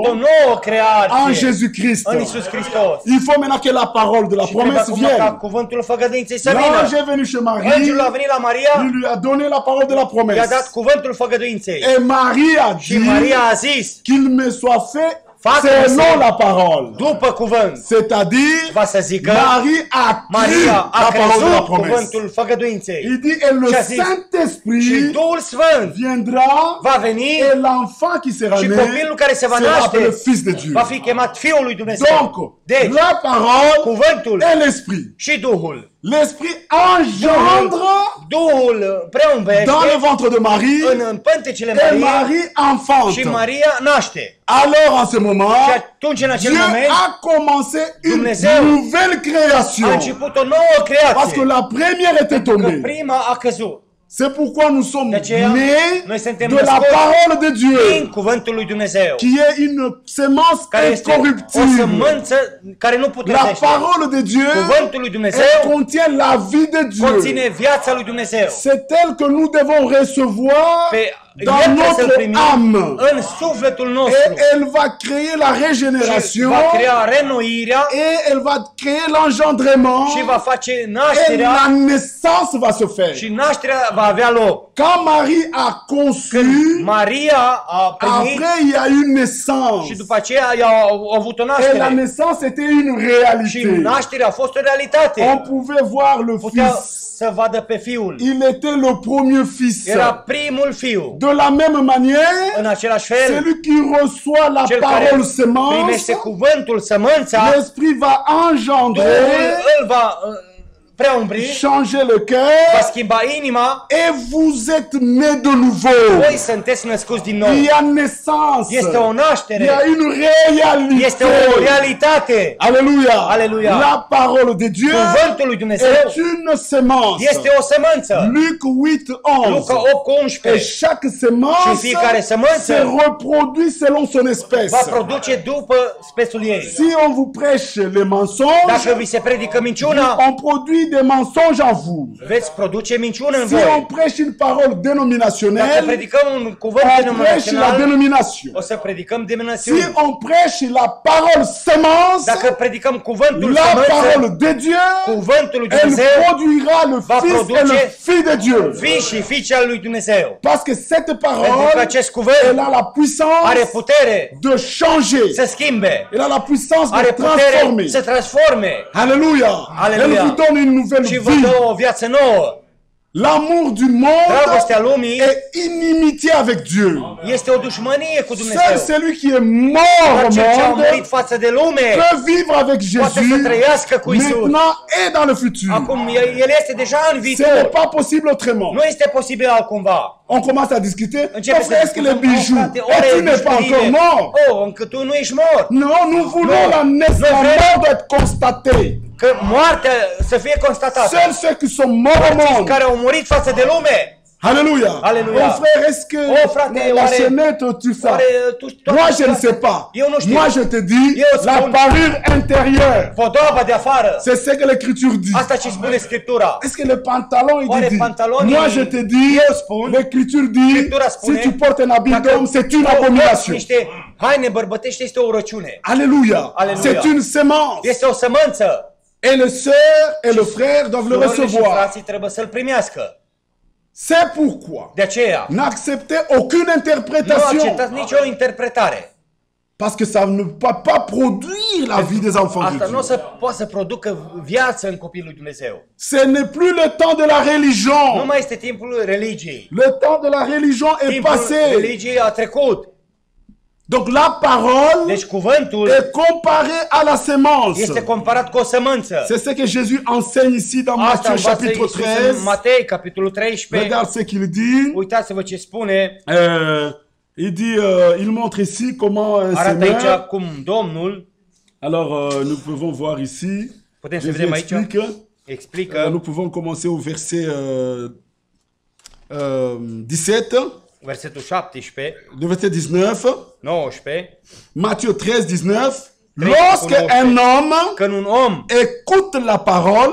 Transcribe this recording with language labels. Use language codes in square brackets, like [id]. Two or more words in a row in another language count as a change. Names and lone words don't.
[fr] création [ro] nouă [fr] en [ro] creație [fr] Jésus-Christ. [ro] în Iisus Hristos. [fr] Il faut maintenant que la parole de la [ro] Și trebuie [fr] promesse [ro] acum ca [fr] vienne. [ro] cuvântul făgăduinței să [fr] L'ange [ro] vină. [fr] est venu chez Marie, [ro] Îngerul a venit la Maria, [fr] il lui a donné la parole de la [ro] i-a [fr] promesse. [ro] dat cuvântul făgăduinței. [fr] Et Marie a [ro] Și [fr] dit [ro] Maria a zis, [fr] qu'il me soit fait [ro] Facă-mi [fr] selon [ro] se- [fr] la parole. [ro] după cuvânt, [fr] C'est-à-dire, [ro] va să zică, [fr] Marie a cru [ro] Maria [fr] la [ro] a [fr] parole de la [ro] crezut [fr] promesse. [ro] cuvântul făgăduinței. [fr] Il dit, et le [ro] Și a zis, și [fr] Saint-Esprit [ro] Duhul Sfânt [fr] viendra, [ro] va veni [fr] et l'enfant qui sera [ro] și [fr] né [ro] copilul care se va [fr] sera appelé [ro] naște [fr] Fils de Dieu. [ro] va fi chemat Fiul lui Dumnezeu. [fr] Donc, [ro] Deci, [fr] la parole [ro] cuvântul [fr] et l'Esprit. [ro] și Duhul. [fr] L'Esprit engendre [ro] Duhul preumbește [fr] dans le ventre de Marie [ro] în pântecele [fr] et [ro] Maria [fr] Marie [ro] și [fr] enfante. [ro] Maria naște. [fr] Alors, en ce moment, [ro] Și atunci, în acel [fr] Dieu [ro] moment, [fr] a commencé une [ro] Dumnezeu [fr] nouvelle [ro] a [fr] création. [ro] început o nouă [fr] Parce que [ro] creație. [fr] la première était [ro] Că [fr] tombée. [ro] prima a căzut. [fr] C'est pourquoi nous sommes [ro] De aceea, [fr] nés [ro] noi suntem [fr] de la [ro] născuți [fr] parole de [ro] din [fr] Dieu, [ro] cuvântul lui Dumnezeu, [fr] qui est une sémence [ro] care este o [fr] incorruptible. [ro] sămânță care nu [fr] La [ro] putrezește. [fr] parole de Dieu, [ro] Cuvântul lui [fr] elle [ro] Dumnezeu [fr] contient la vie de Dieu. [ro] conține viața lui Dumnezeu. [fr] C'est elle que nous devons recevoir [ro] Pe [fr] dans [ro] el trebuie să-l [fr] notre [ro] primim [fr] âme. [ro] în sufletul [fr] Et [ro] nostru. [fr] elle va créer la [ro] Și [fr] régénération [ro] va crea renoirea [fr] et elle va créer l'engendrement [ro] și va face [fr] et [ro] nașterea [fr] la naissance va se faire. [ro] și nașterea va avea loc. [fr] Quand Marie a conçu, [ro] Maria a primit [fr] après il y a eu [ro] și [fr] naissance. [ro] după aceea i-a avut o [fr] Et la [ro] naștere. [fr] naissance était une [ro] Și [fr] réalité. [ro] nașterea a fost o realitate. [fr] On pouvait voir le [ro] Putea [fr] fils. [ro] să vadă pe fiul. [fr] Il était le premier fils. [ro] Era primul fiu. [fr] De la même manière, [ro] În același fel, [fr] celui qui reçoit la [ro] cel care [fr] parole sémence, [ro] primește cuvântul, sămânța, [fr] l'esprit va engendrer, [ro] Duhul îl va preumbri, [fr] changer le [ro] va [fr] cœur, [ro] schimba inima. [fr] et vous êtes nés de nouveau. [ro] Voi sunteți născuți din nou. [fr] Il y a naissance. [ro] Este o [fr] Il y a [ro] naștere. [fr] une réalité. [ro] Este o realitate. [fr] Alléluia. [ro] Alléluia. [fr] La parole de Dieu [ro] Cuvântul lui Dumnezeu [fr] est une sémence. [ro] este o sămânță. [fr] Luc 8:11. [ro] Luca 8 cu [fr] Et [ro] 11. [fr] chaque [ro] Și [fr] sémence [ro] fiecare sămânță [fr] se reproduit selon son espèce. [ro] va produce după spețul ei. [fr] Si on vous prêche les mensonges, [ro] Dacă vi se predică minciuna, [fr] on produit des mensonges en vous. [ro] veți produce minciună în [fr] Si on [ro] voi. [fr] prêche une parole [ro] Dacă [fr] dénominationnelle, [ro] predicăm un cuvânt [fr] on prêche la [ro] denominațional, [fr] dénomination. [ro] o să predicăm [fr] Si [ro] denominațiuni. [fr] on prêche la parole sémence, [ro] Dacă predicăm cuvântul [fr] la [ro] sămânță, [fr] parole de Dieu, [ro] cuvântul lui [fr] elle [ro] Dumnezeu, [fr] produira le [ro] va [fr] Fils et le [ro] produce [fr] Fils de Dieu. [ro] fii și fiice al lui Dumnezeu. [fr] Parce que cette [ro] Pentru că [fr] parole, [ro] acest cuvânt [fr] elle a la [ro] are [fr] puissance [ro] putere [fr] de changer. [ro] să schimbe, [fr] Elle a la puissance [ro] are [fr] de [ro] putere [fr] transformer. [ro] să transforme [fr] Alléluia. [ro] Alléluia. [fr] Elle vous donne une nouvelle [ro] și vă [fr] vie. [ro] dă o viață nouă. [fr] L'amour du monde [ro] Dragostea lumii [fr] est inimitié avec Dieu. [ro] este o dușmănie cu [fr] Seul [ro] Dumnezeu. [fr] celui qui est mort [ro] Doar [fr] au [ro] cel ce a murit [fr] monde [ro] față de lume [fr] peut vivre avec [ro] poate să [fr] Jésus [ro] trăiască cu Isus. [fr] maintenant et dans le futur. [ro] Acum, el este deja în [fr] Ce n'est [ro] viitor. [fr] pas possible autrement. [ro] Nu este posibil altcumva. [fr] On commence à discuter. [ro] Începe [fr] Frère, est-ce que les bijoux, [ro] frate, [fr] et tu n'es pas encore mort? [ro] Oh, încă tu nu ești mort. [fr] Non, nous voulons Non. la naissance. Non, La frère. mort doit être constatée. [ro] Că moartea să fie constatată. [fr] Seuls ceux qui sont morts au [ro] Cei [fr] monde. [ro] care au murit față de lume. [fr] Alléluia. [ro] Alléluia. [fr] Oh frère, est-ce que [ro] Oh, frate, [fr] la [ro] oare- [fr] chaînette, tout ça? [ro] Oare tu [fr] Moi, je ne sais pas. [ro] Eu nu știu. [fr] Moi, je te dis [ro] Eu [fr] la [ro] spun- [fr] parure intérieure. [ro] Podoaba de afară. [fr] C'est ce que l'Écriture dit. [ro] Asta ce spune Scriptura. [fr] Est-ce que le pantalon, il [ro] Oare [fr] dit? [ro] pantalonii- [fr] Moi, je te dis, [ro] Eu spun- [fr] l'Écriture dit, [ro] Scriptura [fr] si [ro] spune- [fr] tu portes un habit [ro] Dacă [fr] d'homme, c'est une [ro] tu porți [fr] abomination. [ro] niște haine bărbătești, este o răciune. [fr] Alléluia. [ro] Alléluia. [fr] C'est une sémence. [ro] Este o sămânță. [fr] Et le sœur et le frère doivent le [ro] Surorile și [fr] recevoir. [ro] frații trebuie să-l primească. [fr] C'est pourquoi [ro] De aceea, [fr] n'acceptez aucune [ro] nu [fr] interprétation. [ro] acceptați nicio interpretare. [fr] Parce que ça ne peut pas produire la vie des enfants de [ro] Asta nu o [fr] Dieu. [ro] să poată să producă viață în copilul lui Dumnezeu. [fr] Ce n'est plus le temps de la [ro] Nu [fr] religion. [ro] mai este timpul religiei. [fr] Le temps de la religion est [ro] Timpul [fr] passé. [ro] religiei a trecut. [fr] Donc la parole [ro] Deci cuvântul [fr] est comparée à la sémence. [ro] este comparat cu o sămânță. [fr] C'est ce que Jésus enseigne ici dans [ro] Asta [fr] Matthieu [ro] învață [fr] chapitre [ro] Iisus 13. în Matei, capitolul 13. [fr] Regarde ce qu'il dit. [ro] Uitați-vă ce spune. [fr] Il dit, il montre ici comment un [ro] Arată aici [fr] semeur. [ro] cum Domnul, [fr] Alors nous pouvons voir ici. [ro] putem să [fr] Jésus [ro] vedem aici, [fr] explique. [ro] explică [fr] Nous pouvons commencer au verset 17, [ro] versetul 17, [fr] le verset 19. [ro] 19, [fr] Matthieu 13, 19. Lorsque un homme [ro] când un om [fr] écoute la parole